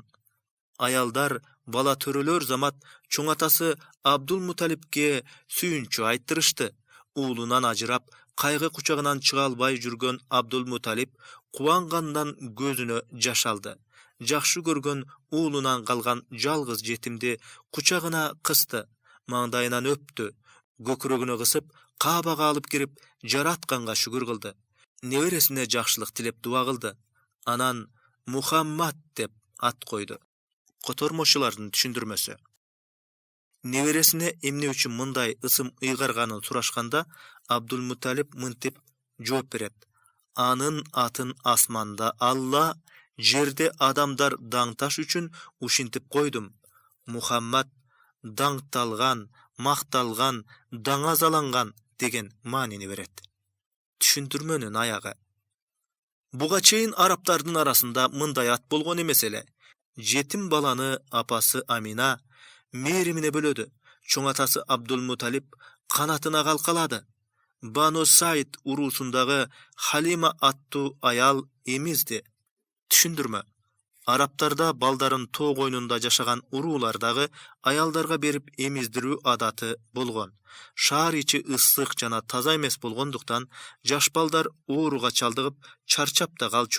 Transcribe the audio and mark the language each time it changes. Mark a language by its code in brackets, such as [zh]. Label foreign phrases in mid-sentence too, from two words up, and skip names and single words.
[ky] Аялдар бала төрөлөр замат чоң атасы Абдулмуталипке сүйүнчү айттырышты. Уулунан ажырап, кайгы кучагынан чыга албай жүргөн Абдулмуталип кубангандан көзүнө жаш алды. Жакшы көргөн уулунан калган жалгыз жетимди кучагына кысты. маңдайынан өптү. Көкүрөгүнө кысып, кабага алып кирип, жаратканга шүкүр кылды. Небересине жакшылык тилеп дуа кылды. Анан Мухаммад деп ат койду. Котормочулардын түшүндүрмөсү. Небересине эмне үчүн мындай ысым ыйгарганын сурашканда Абдулмуталип минтип жооп берет. Анын атын асманда Аллах, жерде адамдар даңкташ үчүн ушинтип койдум. Muhammad dаңталган, макталган, даңазаланган деген маанини берет. Түшүндүрмөнүн аягы. Буга чейин арабтардын арасында мындай ат болгон эмес эле. Жетим баланы апасы Амина мээримине бөлөдү. Чоң атасы Абдулмуталип канатына калкалады. Banu Said urusundагы Халима аттуу аял эмизди. Түшүндүрмө. Арабтарда балдарын тоо койнунда жашаган уруулардагы аялдарга берип эмиздирүү адаты болгон. Шаар ичи ысык жана таза эмес болгондуктан жаш балдар ооруга чалдыгып чарчап да калчу.